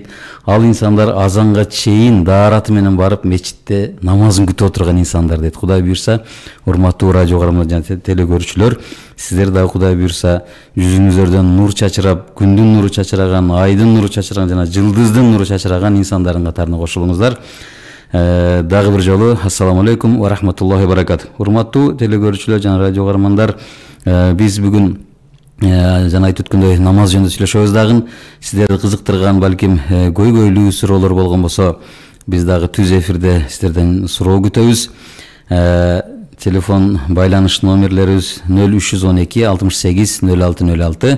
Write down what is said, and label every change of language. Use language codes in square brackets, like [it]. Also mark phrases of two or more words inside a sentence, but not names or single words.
[ky] Ал инсандар азанга чейин даараты менен барып мечитте намазын күтүп отурган инсандар дейт. Кудай буйрса, урматтуу радио угармандар жана телекөрүүчүлөр, сиздер дагы Кудай буйрса жүзүңүздөрдөн нур чачырап, күндүн нуру чачыраган, айдын нуру чачыраган жана жылдыздын нуру чачыраган инсандардын катарына кошулуңуздар. Дагы бир жолу [ar] السلام عليكم ورحمة الله وبركاته. [ky] Урматтуу телекөрүүчүлөр жана радио угармандар, биз бүгүн жана айтып өткөндөй намаз жөнүндө сүйлөшөбүз дагы. Сиздерди кызыктырган балким көйгөйлүү суроолор болгон болсо, биз дагы түз эфирде сиздерден суроо күтөбүз. Телефон байланыш номерлерибиз 0312 68 0606.